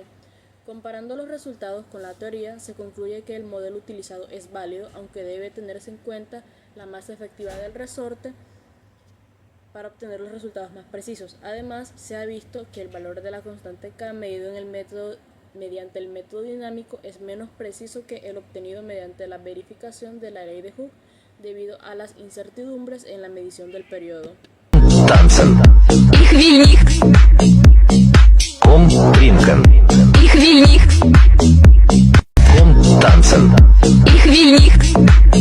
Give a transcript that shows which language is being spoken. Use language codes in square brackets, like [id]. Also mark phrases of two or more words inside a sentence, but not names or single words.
[es] Comparando los resultados con la teoría, se concluye que el modelo utilizado es válido, aunque debe tenerse en cuenta la masa efectiva del resorte para obtener los resultados más precisos. Además, se ha visto que el valor de la constante K medido mediante el método dinámico es menos preciso que el obtenido mediante la verificación de la ley de Hooke debido a las incertidumbres en la medición del periodo. [de] Tanzen. Ich will nicht. Komm trinken. Ich will nicht. Komm tanzen. вільних.